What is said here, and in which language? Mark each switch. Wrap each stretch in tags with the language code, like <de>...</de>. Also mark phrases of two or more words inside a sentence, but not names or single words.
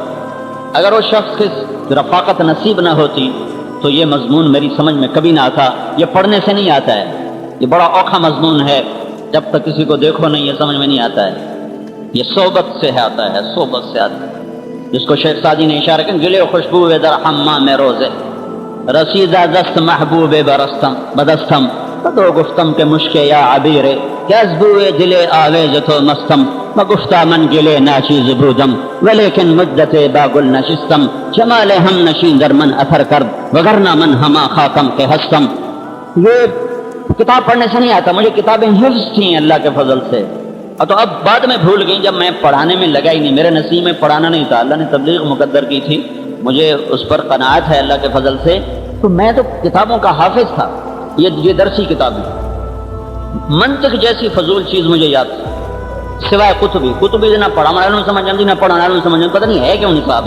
<ur>اگر وہ شخص کی رفاقت نصیب نہ ہوتی تو یہ مضمون میری سمجھ میں کبھی نہ آتا. یہ پڑھنے سے نہیں آتا ہے، یہ بڑا اوکھا مضمون ہے، جب تک کسی کو دیکھو نہیں یہ سمجھ میں نہیں آتا ہے. یہ صحبت سے آتا ہے، صحبت سے آتا ہے، جس کو شیخ سعدی نے اشارہ کیا</ur> <fa>گلے خوشبو در حمام روزے رسیدہ دست محبوب برستم بدستم بدو گفتم کے مشکے یا عبیرے کیزبوئے دلے آویز تو مستم مگفتہ من گلے ناچیز بودم ولیکن مدت باگل نشستم جمال ہم نشین در من اثر کرد وگرنہ من ہما خاکم کے ہستم.</fa> <ur>یہ کتاب پڑھنے سے نہیں آتا، مجھے کتابیں حفظ تھیں اللہ کے فضل سے، تو اب بعد میں بھول گئی جب میں پڑھانے میں لگا ہی نہیں. میرے نصیب میں پڑھانا نہیں تھا، اللہ نے تبلیغ مقدر کی تھی، مجھے اس پر قناعت ہے اللہ کے فضل سے. تو میں تو کتابوں کا حافظ تھا. یہ درسی کتابیں، منطق جیسی فضول چیز مجھے یاد تھی سوائے کتبی نہ پڑھا معلوم سمجھ جاتی نہ پڑھا معلوم سمجھ جاتی، پتہ نہیں ہے کیوں نہیں صاحب.</ur>